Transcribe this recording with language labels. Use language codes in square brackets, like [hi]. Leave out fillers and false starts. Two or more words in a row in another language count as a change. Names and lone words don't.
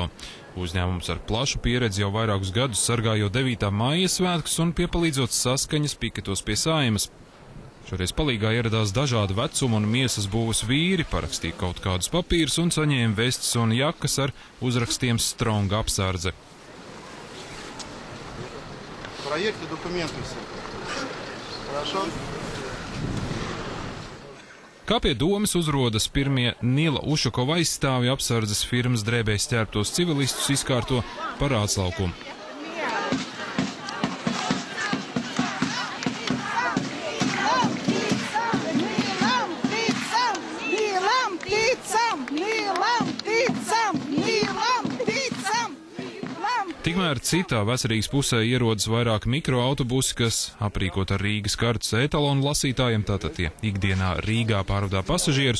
[lv] Uzņēmums ar plašu pieredzi jau vairākus gadus sargājot 9. māja svētkus un piepalīdzot saskaņas piketos pie Saeimas. Šoreiz palīgā ieradās dažādu vecumu un miesas būvas vīri, parakstīja kaut kādus papīrus un saņēma vestes un jakas ar uzrakstiem Strong apsardze. [ru] Проверьте документы все. Хорошо? [lv] Kā pie domas uzrodas pirmie Nila Ušakova aizstāvji, apsardzes firmas drēbēs ķērptos civilistus izkārto par ātslaukumu. Tikmēr citā Vecrīgas pusē ierodas vairāk mikroautobusi, kas aprīkot ar Rīgas kartes etalonu lasītājiem, tātad tie ikdienā Rīgā pārvadā pasažierus.